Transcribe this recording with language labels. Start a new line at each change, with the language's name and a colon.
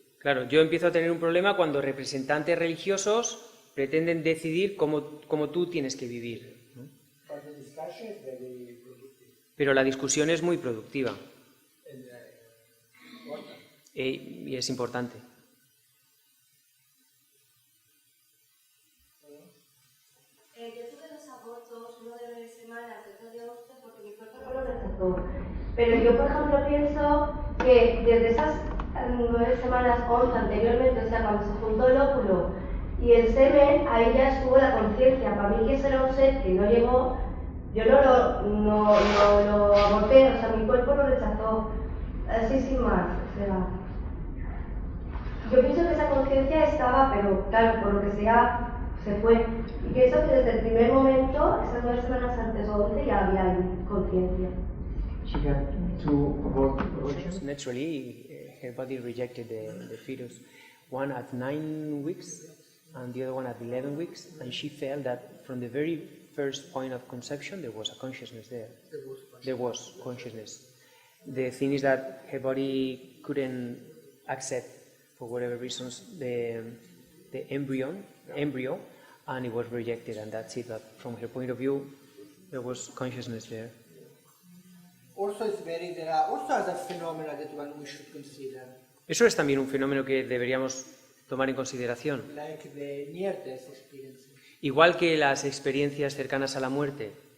Spanish: Claro, yo empiezo a tener un problema cuando representantes religiosos pretenden decidir cómo tú tienes que vivir, ¿no?
English: But the discussion is very productive
Spanish: Pero la discusión es muy productiva
English: and important.
Spanish: y es importante. Yo tuve dos abortos, uno de 9 semanas, otro de 11, porque mi cuerpo no lo rechazó. Pero yo, por ejemplo, pienso que desde esas 9 semanas, 11 anteriormente, o sea, cuando se juntó el óvulo y el semen, ahí ya estuvo la conciencia. Para mí que ese era un ser que no llegó, yo no lo aborté, o sea, mi cuerpo lo rechazó, así sin más, o sea. Yo pienso que esa conciencia estaba, pero claro, por lo que sea, se fue. Y pienso que desde el primer momento, esas 9 semanas antes o 11, ya había conciencia.
English: She had two abortions. Naturally, her body rejected the fetus, one at 9 weeks and the other one at 11 weeks, and she felt that from the very first point of conception there was a consciousness there. There was consciousness. The thing is that her body couldn't accept, for whatever reasons, the embryo, and it was rejected, and that's it. But from her point of view, there was consciousness there. Also, there are also other phenomena that we should consider,
Spanish: Eso es también un fenómeno que deberíamos tomar en consideración.
English: like the near-death experiences.
Spanish: Igual que las experiencias cercanas a la muerte.